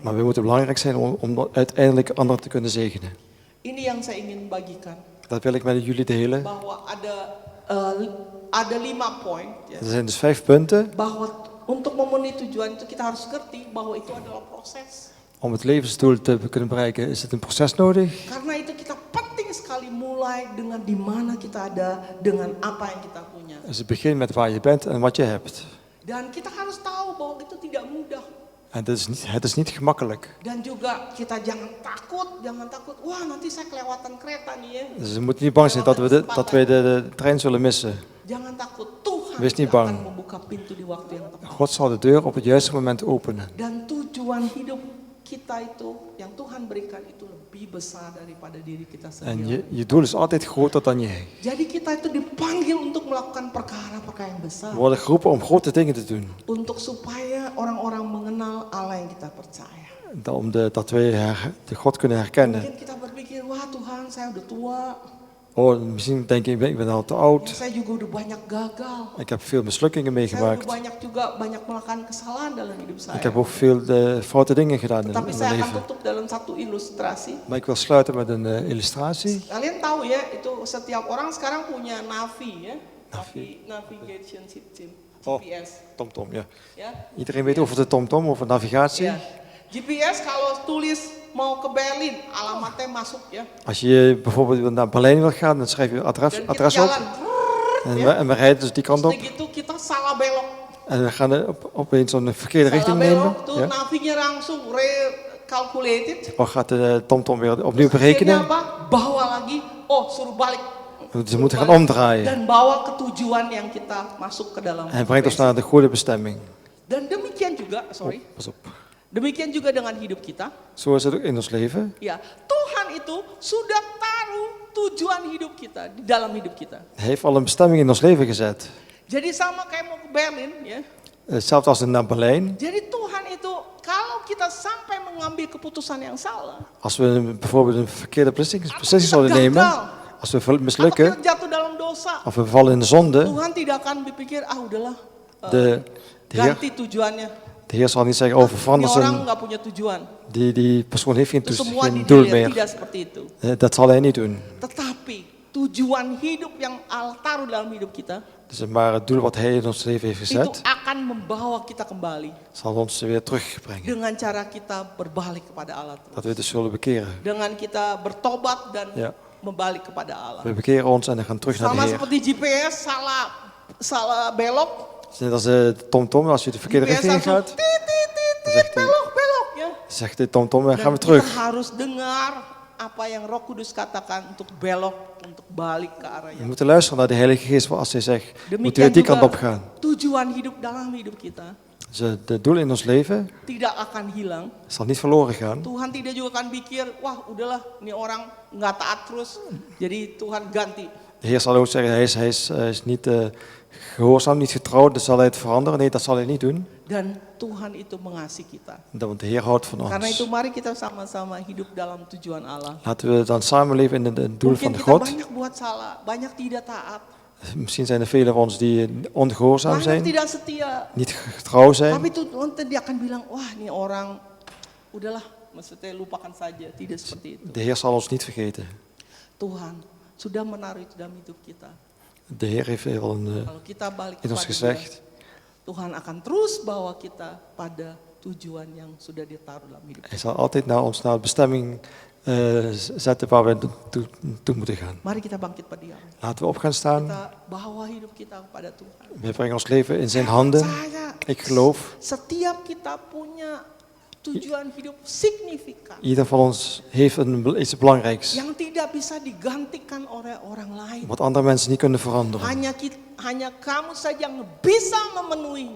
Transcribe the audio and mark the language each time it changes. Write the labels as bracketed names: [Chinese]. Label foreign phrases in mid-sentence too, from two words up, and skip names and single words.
[Dutch] maar we moeten belangrijk zijn om uiteindelijk anderen te kunnen zegenen. [Indonesian] Ini yang saya ingin bagikan, [Dutch] Dat wil ik met jullie delen. [Indonesian] bahwa ada 5 poin, ya, [Dutch] Er zijn dus 5 punten. [Indonesian] bahwa untuk memenuhi tujuan itu kita harus ngerti bahwa itu adalah proses. [Dutch] Om het levensdoel te kunnen bereiken is het een proces nodig. [Indonesian] Karena itu kita penting sekali mulai dengan di mana kita ada, dengan apa yang kita punya. [Dutch] Dus het begint met waar je bent en wat je hebt. [Indonesian] Dan kita harus tahu bahwa itu tidak mudah. [Dutch] En het is niet gemakkelijk. [Indonesian] Dan juga kita jangan takut. Wah, nanti saya kelewatan kereta nih ya. [Dutch] Dus we moeten niet bang zijn dat wij de trein zullen missen. [Indonesian] Jangan takut, Tuhan [Dutch] Wees niet [Indonesian] akan [Dutch] bang. [Indonesian] membuka pintu di waktu yang tepat. [Dutch] God zal de deur op het juiste moment openen. [Indonesian] Dan tujuan hidup kita itu yang Tuhan berikan itu lebih lebih besar daripada diri kita [Dutch] En [Indonesian] sendiri. [Dutch] je doel is altijd groter dan jij. [Indonesian] Jadi kita itu dipanggil untuk melakukan perkara-perkara yang besar. [Dutch] We worden geroepen om grote dingen te doen. [Indonesian] Untuk supaya orang-orang mengenal Allah yang kita percaya. [Dutch] Dat wij de God kunnen herkennen. [Indonesian] Mungkin kita berpikir, wah Tuhan saya udah tua. [Dutch] Oh, misschien denk je, ik ben al te oud. [Indonesian] Saya juga udah banyak gagal. [Dutch] Ik heb veel mislukkingen [Indonesian] Saya [Dutch] meegemaakt. [Indonesian] udah banyak melakukan kesalahan dalam hidup saya. [Dutch] Ik heb ook veel foute dingen gedaan in [Indonesian] Tapi [Dutch] mijn [Indonesian] saya akan [Dutch] leven. [Indonesian] tutup dalam satu ilustrasi. [Dutch] Maar ik wil sluiten met een illustratie. [Indonesian] Kalian tahu ya, itu setiap orang sekarang punya Navi ya. [English] Navigation system. Oh. [Indonesian] GPS. [Dutch] TomTom, ja. [Indonesian] Ya. [Dutch] Iedereen weet over de TomTom, over navigatie. [Indonesian] Ya. GPS kalau tulis mau ke Berlin, alamatnya masuk ya. [Dutch] Als je bijvoorbeeld naar Berlijn wil gaan, dan schrijf je [Indonesian] Dan kita [Dutch] adres op. [Indonesian] jalan. [Dutch] En we rijden dus die kant op. [Indonesian] Terus gitu kita salah belok. [Dutch] En we gaan opeens zo'n verkeerde [Indonesian] Salah [Dutch] richting nemen. [Indonesian] belok tuh [Dutch] Ja. [Indonesian] navinya langsung recalculated. [Dutch] Dan gaat de TomTom weer opnieuw [Indonesian] Akhirnya [Dutch] berekenen. [Indonesian] apa? Bawa lagi, suruh balik. [Dutch] Ze moeten gaan omdraaien. [Indonesian] Dan bawa ke tujuan yang kita masuk ke dalam. [Dutch] En brengt ons naar de goede bestemming. [Indonesian] Dan demikian juga, [Dutch] Pas op. [Indonesian] demikian juga dengan hidup kita. [Dutch] Zo is het ook in ons leven. [Indonesian] Ya, Tuhan itu sudah taruh tujuan hidup kita di dalam hidup kita. [Dutch] Hij heeft al een bestemming in ons leven gezet. [Indonesian] Jadi sama kayak mau ke Berlin, ya. [Dutch] Hetzelfde als naar Berlijn. [Indonesian] Jadi Tuhan itu kalau kita sampai mengambil keputusan yang salah, [Dutch] Als we bijvoorbeeld een verkeerde beslissing zouden [Indonesian] gagal. [Dutch] nemen. Als we [Indonesian] atau [Dutch] mislukken. [Indonesian] kita jatuh dalam dosa, [Dutch] Of we vallen in de zonde. [Indonesian] Tuhan tidak akan berpikir, udahlah, [Dutch] De Heer, [Indonesian] ganti tujuannya. [Dutch] de Heer zal niet zeggen, oh [Indonesian] Ini [Dutch] verander [Indonesian] orang [Dutch] zijn. [Indonesian] nggak punya tujuan. [Dutch] Die persoon heeft [Indonesian] Itu semua [Dutch] geen [Indonesian] di [Dutch] doel [Indonesian] dunia [Dutch] meer. [Indonesian] tidak seperti itu. [Dutch] Dat zal hij niet doen. [Indonesian] Tetapi tujuan hidup yang Allah taruh dalam hidup kita [Dutch] Maar het doel wat hij in ons leven heeft [Indonesian] itu [Dutch] gezet, [Indonesian] akan membawa kita kembali [Dutch] zal ons weer terugbrengen. [Indonesian] dengan cara kita berbalik kepada Allah. [Dutch] Dat we dus zullen bekeren. [Indonesian] Dengan kita bertobat dan [Dutch] Ja. [Indonesian] membalik kepada Allah. [Dutch] We bekeren ons en dan gaan terug naar de [Indonesian] Sama [Dutch] Heer. [Indonesian] seperti GPS salah belok. [Dutch] Net als de TomTom, als je de verkeerde [Indonesian] GPS [Dutch] richting in [Indonesian] langsung [Dutch] gaat, tit, zegt hij, [Indonesian] belok ya. [Dutch] zegt de TomTom, dan gaan we [Indonesian] Dan [Dutch] terug. [Indonesian] kita harus dengar apa yang Roh Kudus katakan untuk belok, untuk balik ke arah [Dutch] We [Indonesian] yang. [Dutch] moeten luisteren naar de Heilige Geest, als hij zegt, moet u [Indonesian] Demikian [Dutch] die kant op [Indonesian] juga [Dutch] gaan. [Indonesian] tujuan hidup dalam hidup kita [Dutch] Dus het doel in ons leven [Indonesian] tidak akan hilang. [Dutch] zal niet verloren gaan. [Indonesian] Tuhan tidak juga akan pikir, wah udahlah ini orang nggak taat terus, jadi Tuhan ganti. [Dutch] De Heer zal ook zeggen, hij is niet gehoorzaam, niet getrouw, dus zal hij het veranderen. Nee, dat zal hij niet doen. [Indonesian] Dan Tuhan itu mengasihi kita. [Dutch] Want de Heer houdt van [Indonesian] Karena itu [Dutch] ons. [Indonesian] mari kita sama-sama hidup dalam tujuan Allah. [Dutch] Laten we dan samenleven in het doel [Indonesian] Mungkin [Dutch] van [Indonesian] kita [Dutch] God. [Indonesian] banyak buat salah, banyak tidak taat, [Dutch] Misschien zijn er velen van ons die ongehoorzaam [Indonesian] banyak [Dutch] zijn, [Indonesian] tidak setia. [Dutch] niet getrouw zijn. [Indonesian] Tapi Tuhan dia akan bilang, wah ini orang, udahlah, maksudnya lupakan saja, tidak seperti itu. [Dutch] De Heer zal ons niet vergeten. [Indonesian] Tuhan sudah menaruh itu dalam hidup kita. [Dutch] De Heer heeft al [Indonesian] Kalau kita balik [Dutch] in ons [Indonesian] kepada [Dutch] gezegd, [Indonesian] Dia, Tuhan akan terus bawa kita pada tujuan yang sudah ditaruh dalam hidup kita. [Dutch] hij zal altijd naar ons naar de bestemming zetten waar we toe moeten gaan. [Indonesian] Mari kita bangkit berdiam. [Dutch] Laten we op gaan staan. [Indonesian] Kita bawa hidup kita kepada Tuhan. [Dutch] We brengen ons leven in zijn handen. [Indonesian] Saya, [Dutch] Ik geloof, [Indonesian] setiap kita punya tujuan hidup signifikan [Dutch] ieder van ons heeft iets belangrijks. [Indonesian] yang tidak bisa digantikan oleh orang lain. [Dutch] Wat andere mensen niet kunnen veranderen. [Indonesian] Hanya kamu saja yang bisa memenuhinya.